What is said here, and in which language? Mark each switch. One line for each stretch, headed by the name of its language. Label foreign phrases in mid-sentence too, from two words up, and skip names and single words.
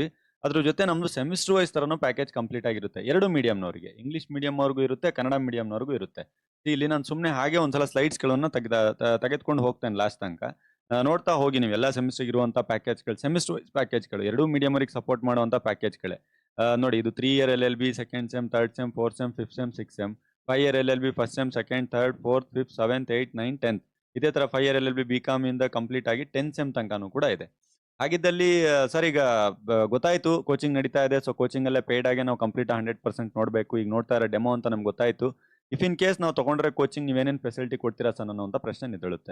Kannada: ಅದ್ರ ಜೊತೆ ನಮ್ದು
English: semester wise
Kannada: ತರನು
English: package complete
Kannada: ಆಗಿರುತ್ತೆ. 2 ಮೀಡಿಯಂನವರಿಗೆ,
English: English medium
Kannada: ಅವ್ರಿಗೂ ಇರುತ್ತೆ, ಕನ್ನಡ ಮೀಡಿಯಂನವರಿಗೂ ಇರುತ್ತೆ. ಇಲ್ಲಿ ನಾನು ಸುಮ್ಮನೆ ಹಾಗೆ ಒಂದ್ಸಲ ಸ್ಲೈಡ್ಸ್ ಗಳನ್ನ ತೆಗೆದುಕೊಂಡು ಹೋಗ್ತೇನೆ ಲಾಸ್ಟ್ ತನಕ. ನೋಡ್ತಾ ಹೋಗಿ ನೀವು ಎಲ್ಲಾ ಸೆಮಿಸ್ಟರ್ ಇರುವಂತ ಪ್ಯಾಕೇಜ್ಗಳು,
English: semester wise
Kannada: ಪ್ಯಾಕೇಜ್ಗಳು, 2 ಮೀಡಿಯಂ ಅವರಿಗೆ ಸಪೋರ್ಟ್ ಮಾಡುವಂತ ಪ್ಯಾಕೇಜ್ಗಳೇ. ನೋಡಿ, ಇದು
English: 3 year LLB, 2nd sem, 3rd sem, 4th sem, 5th sem, 6th sem, 5 year LLB, 1st sem, 2nd, 3rd, 4th, 5th, 7th, 8th, 9th, 10th.
Kannada: ಇದೇ ತರ
English: 5 year LLB BCom
Kannada: ಇಂದ ಕಂಪ್ಲೀಟ್ ಆಗಿ
English: 10th sem
Kannada: ತನಕನೂ ಕೂಡ ಇದೆ. ಹಾಗಿದ್ದಲ್ಲಿ ಸರ್ ಈಗ ಗೊತ್ತಾಯ್ತು ಕೋಚಿಂಗ್ ನಡೀತಾ ಇದೆ. ಸೊ ಕೋಚಿಂಗ್ ಅಲ್ಲೇ ಪೇಡ್ ಆಗಿ ನಾವು ಕಂಪ್ಲೀಟ್ 100% ನೋಡ್ಬೇಕು. ಈಗ ನೋಡ್ತಾ ಇರೋ ಡೆಮೋ ಅಂತ ನಮ್ಗೆ ಗೊತ್ತಾಯ್ತು.
English: if in case
Kannada: ನಾವು ತಗೊಂಡ್ರೆ ಕೋಚಿಂಗ್ ನೀವೇನೇನು ಫೆಸಿಲಿಟಿ ಕೊಡ್ತೀರಾ ಸರ್ ಅನ್ನೋಂಥ ಪ್ರಶ್ನೆ ನಿದ್ದೇಳುತ್ತೆ.